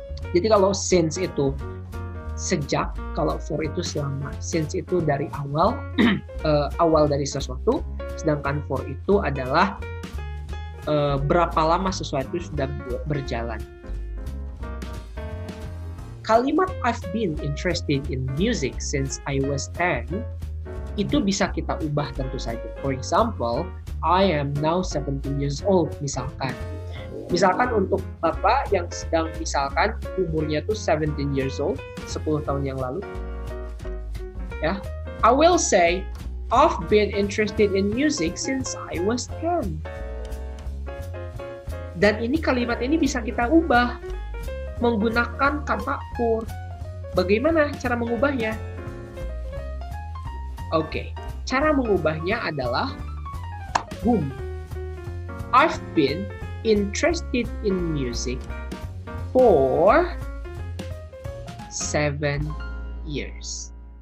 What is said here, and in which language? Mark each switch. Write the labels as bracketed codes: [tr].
[id] Jadi kalau since itu sejak, kalau for itu selama. Since itu dari awal, awal dari sesuatu, sedangkan for itu adalah berapa lama sesuatu sudah berjalan. Kalimat [en] I've been interested in music since I was 10 [id] itu bisa kita ubah tentu saja. [en] For example, I am now 17 years old [id] misalkan. Misalkan untuk Bapak yang sedang misalkan umurnya tuh 17 [en] years old, [id] 10 tahun yang lalu. [en] Ya, I will say I've been interested in music since I was 10. [id] Dan ini kalimat ini bisa kita ubah menggunakan kata for. Bagaimana cara mengubahnya? Oke, cara mengubahnya adalah boom. [en] I've been interested in music for 7 years.